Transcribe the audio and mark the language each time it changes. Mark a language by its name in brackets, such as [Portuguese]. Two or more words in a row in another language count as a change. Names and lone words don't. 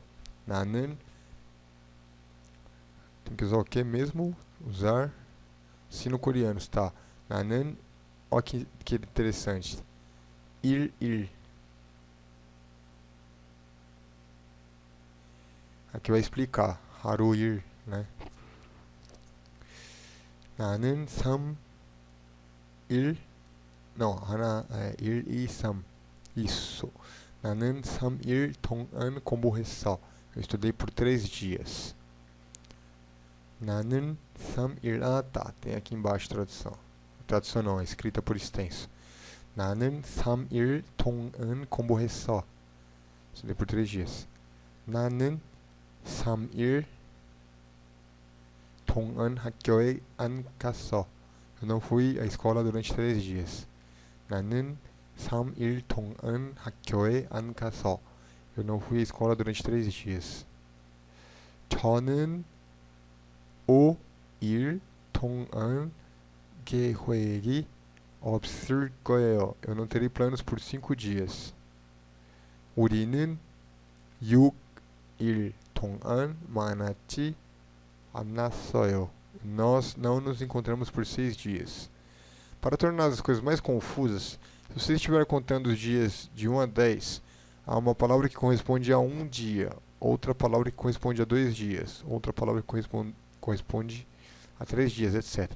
[Portuguese] 나는 tem que usar o que mesmo? Usar sino-coreanos, tá? 나는, olha que interessante. Ir. Aqui vai explicar. [Korean] 하루일, né? 나는 3일 não, 하나, 1, 2, 3. Isso. 나는 3일 동안 공부했어. [Portuguese] Eu estudei por 3 dias. [Korean] 나는 3일, [Portuguese] tá, tem aqui embaixo a tradução. Tradução não, é escrita por extenso. [Korean] 나는 3일 동안 공부했어. [Portuguese] Estudei por 3 dias. [Korean] 나는 3일 동안 학교에 안 갔어. [Portuguese] Eu não fui à escola durante 3 dias. [Korean] 나는 3일 동안 학교에 안 가서. [Portuguese] Eu não fui à escola durante 3 dias. [Korean] 저는 5일 동안 계획이 없을 거예요. [Portuguese] Eu não terei planos por 5 dias. [Korean] 우리는 6일 동안 만나지 않았어요. [Portuguese] Nós não nos encontramos por 6 dias. Para tornar as coisas mais confusas, se você estiver contando os dias de 1 a 10, há uma palavra que corresponde a um dia, outra palavra que corresponde a 2 dias, outra palavra que corresponde a 3 dias, etc.